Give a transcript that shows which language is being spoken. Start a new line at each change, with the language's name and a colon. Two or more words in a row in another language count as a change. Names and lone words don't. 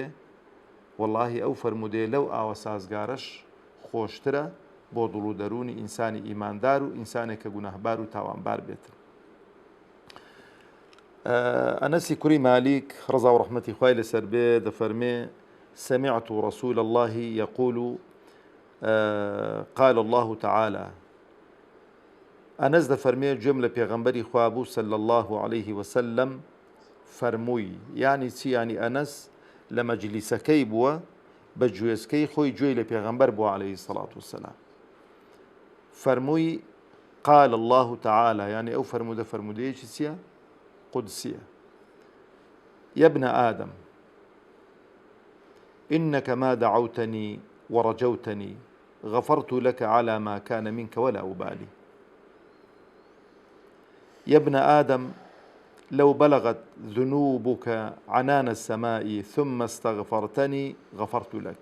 Central Kurdish: وەڵڵاهی ئەو فەرمودەیە لەو ئاوە سازگارەش خۆشترە بۆ دڵ و دەرونی ئینسانی ئیماندار و ئینسانێک کە گونەهبار و تاوانبار بێتن. ئەنەسی کوڕی مالیک ڕەزا و ڕەحمەتی خوای لەسەر بێ دەفەرمێ
Arabic: سمعت رسول الله يقول قال الله تعالى.
Central Kurdish: ئەنەس دەفەرمێ گوێم لە پێغەمبەری خوا بوو
Arabic: صلی الله عليه وسلم
Central Kurdish: فەرمووی. یانی چی؟ یانی ئەنەس لە مەجلیسەکەی بووە بە گوێزکەی خۆی گوێی لە پێغەمبەر بووە
Arabic: عەلەیه السەڵات وەسسەلام.
Central Kurdish: فەرمووی
Arabic: قال الله تعالى،
Central Kurdish: یانی ئەو فەرمودەیەکی چییە؟ قودسیە.
Arabic: يا ابن آدم إنك ما دعوتني ورجوتني غفرت لك على ما كان منك ولا أبالي. يا ابن آدم لو بلغت ذنوبك عنان السماء ثم استغفرتني غفرت لك.